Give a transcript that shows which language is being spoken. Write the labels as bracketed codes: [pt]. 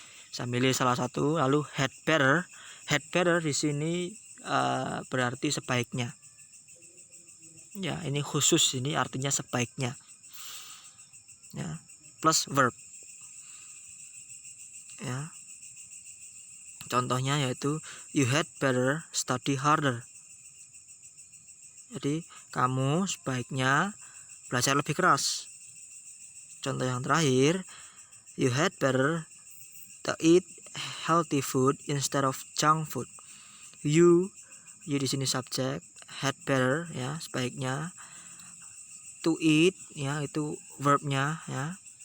[id] Saya milih salah satu. Lalu had better di sini berarti sebaiknya ya, ini khusus, ini artinya sebaiknya ya, plus verb ya. Contohnya yaitu [en] you had better study harder. [id] Jadi kamu sebaiknya belajar lebih keras contoh yang terakhir, [en] you had better to eat healthy food instead of junk food. [id] You di sini subjek, had better ya, sebaiknya. To eat ya, itu verbnya ya.